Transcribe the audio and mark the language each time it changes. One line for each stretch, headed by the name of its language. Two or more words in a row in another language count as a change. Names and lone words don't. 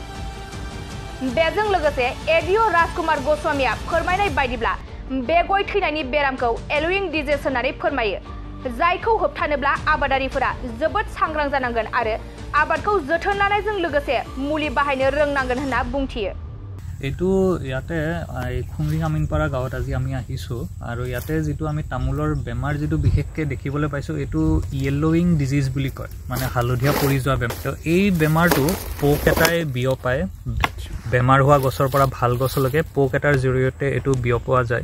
Bodo: बेजों लोगोसे एडिअ राजकुमार गस्वामीया फोरमायनाय बायदिब्ला बे गय थैनायनि बेरामखौ
English: yellowing disease
Bodo: होननानै फोरमायो, जायखौ होबथानोब्ला आबादारिफोरा जोबोद सांग्रां जानांगोन आरो आबादखौ जोथोन लानायजों लोगोसे मुलि बाहायनो रोंनांगोन होनना बुंथियो।
Assamese: এইটো ইয়াতে খুংৰিং আমিনপাৰা গাঁৱত আজি আমি আহিছোঁ আৰু ইয়াতে যিটো আমি তামোলৰ বেমাৰ যিটো বিশেষকৈ দেখিবলৈ পাইছোঁ এইটো
English: yellowing disease
Assamese: বুলি কয়, মানে হালধীয়া পৰি যোৱা বেমাৰ। তো এই বেমাৰটো পোক এটাই বিয়পায়, বেমাৰ হোৱা গছৰ পৰা ভাল গছলৈকে পোক এটাৰ জৰিয়তে এইটো বিয়পোৱা যায়।